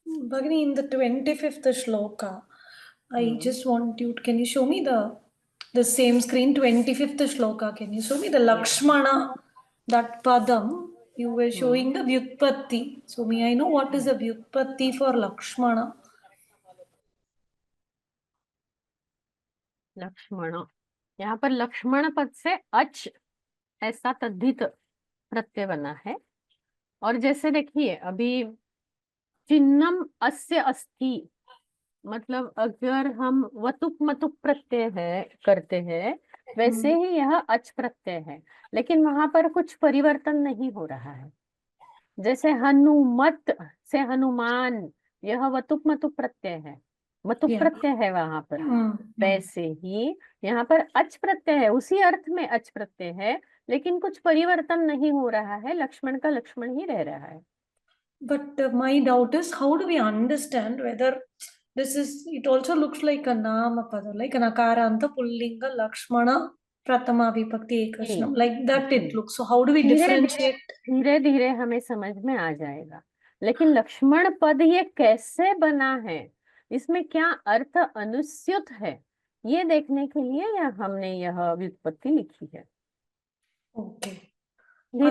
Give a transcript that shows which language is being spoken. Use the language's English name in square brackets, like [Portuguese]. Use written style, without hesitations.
[English] Bhagini, in the 25th shloka, I hmm just want you, can you show me the same screen, 25th shloka, can you show me the Lakshmana, that padam, you were showing the Vyutpatti. So may I know what is the Vyutpatti for Lakshmana? [Hindi] Lakshman, यहाँ पर लक्ष्मण पद से अच ऐसा तद्धित प्रत्यय बना है। और जैसे देखिए अभी [Sanskrit] चिन्हम अस्य अस्ति, [Hindi] मतलब अगर हम वतुक मतुक प्रत्यय है करते हैं, वैसे ही यह अच प्रत्यय है, लेकिन वहां पर कुछ परिवर्तन नहीं हो रहा है। जैसे हनुमत से हनुमान, यह वतुक मतुक प्रत्यय है, मतुक [English] Yeah. [Hindi] प्रत्यय है वहां पर। वैसे ही यहाँ पर अच प्रत्यय है, उसी अर्थ में अच प्रत्यय है, लेकिन कुछ परिवर्तन नहीं हो रहा है, लक्ष्मण का लक्ष्मण ही रह रहा है। [English] But my doubt is, how do we understand whether this is, it also looks like a nama pada, like an akaranta pullinga Lakshmana Pratama Vibhakti Ekvachanam, like that it looks. So how do we [Hindi] धीरे [English] differentiate? [Hindi] धीरे धीरे हमें समझ में आ जाएगा। लेकिन लक्ष्मण पद ये कैसे बना है, इसमें क्या अर्थ अनुस्यूत है, ये देखने के लिए हमने यह व्युत्पत्ति लिखी है। [English] Okay. [Hindi] धीरे